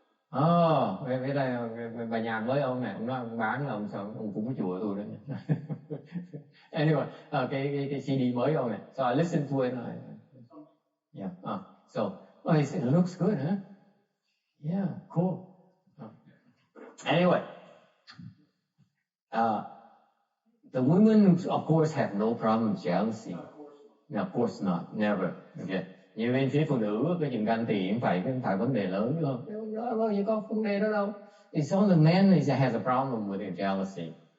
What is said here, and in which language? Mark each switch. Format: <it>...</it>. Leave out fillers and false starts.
<vi>Oh, cái đây bài nhạc mới ông này, ông nói ông bán là ông sợ ông cũng có chùa tôi đó.</vi> <en>Anyway,</en> <vi>cái CD mới ông này.</vi> <en>So I listened to it. Yeah. So he said, it looks good, huh? Yeah, cool. Anyway, the women, of course, have no problem with jealousy. No, of course not, never. Okay.</en> <vi>Như bên phía phụ nữ cái chuyện ganh tị không phải vấn đề lớn chứ không? Đâu gì có vấn đề đó đâu.</vi> <en>It's only men that has a problem with jealousy.</en>